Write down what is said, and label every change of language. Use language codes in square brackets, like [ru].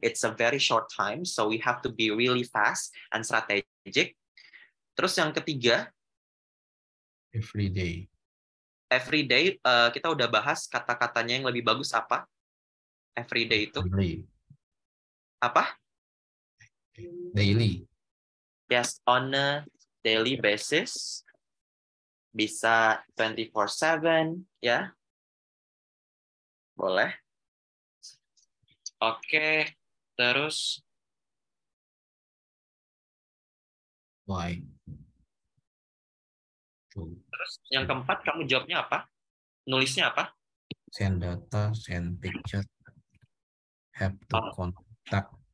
[en] It's a very short time, so we have to be really fast and strategic. [id] Terus yang ketiga, [en] everyday. [id] Everyday, kita udah bahas kata-katanya yang lebih bagus apa? Everyday itu apa? [en] Daily. Yes, on a daily basis. [id] Bisa 24/7 ya. Boleh. Oke, terus [en] Why? [id] Terus yang keempat kamu jawabnya apa? Nulisnya apa? [en] Send data, send picture, have to contact.